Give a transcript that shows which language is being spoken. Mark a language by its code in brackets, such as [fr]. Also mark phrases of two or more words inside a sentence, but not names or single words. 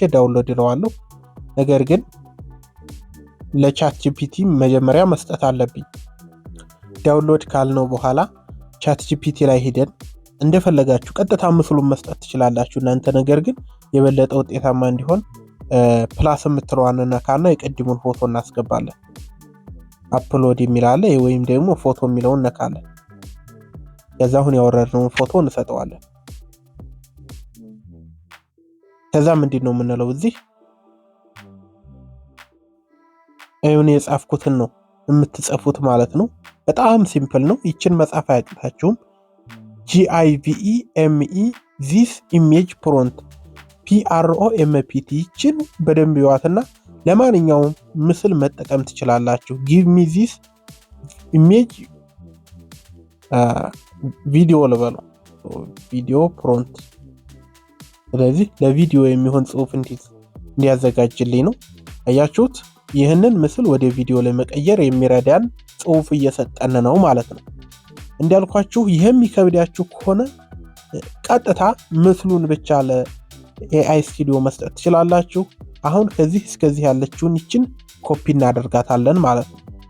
[am] ዳውንሎድ እለዋለሁ። ነገር ግን ለቻት ጂፒቲ መጀመሪያ መስጠት አለብኝ። ዳውንሎድ ካልነው በኋላ ቻት ጂፒቲ ላይ ሄደን እንደፈለጋችሁ ቀጥታ ምስሉን መስጠት ትችላላችሁ እናንተ። ነገር ግን የበለጠ ውጤታማ እንዲሆን ፕላስ የምትለዋን ነካና የቀድሙን ፎቶ እናስገባለን። አፕሎድ የሚላለ ወይም ደግሞ ፎቶ የሚለውን ነካለን። ከዛ አሁን ያወረድነውን ፎቶ እንሰጠዋለን። ከዛ ምንድን ነው የምንለው እዚህ አይሁን የጻፍኩትን ነው የምትጽፉት ማለት ነው። በጣም ሲምፕል ነው። ይችን መጻፍ አያቅታችሁም። [en] GIVEME this image prompt PROMPT [am] ይችን በደንብ ይዋትና ለማንኛውም ምስል መጠቀም ትችላላችሁ። [en] give me this image [am] ቪዲዮ ልበለው [en] video prompt። [am] ስለዚህ ለቪዲዮ የሚሆን ጽሁፍ እንዲያዘጋጅልኝ ነው። አያችሁት? ይህንን ምስል ወደ ቪዲዮ ላይ መቀየር የሚረዳን ጽሁፍ እየሰጠን ነው ማለት ነው። እንዳልኳችሁ ይሄም ይከብዳችሁ ከሆነ ቀጥታ ምስሉን ብቻ ለኤአይ ስቱዲዮ መስጠት ትችላላችሁ። አሁን ከዚህ እስከዚህ ያለችውን ይችን ኮፒ እናደርጋታለን ማለት ነው።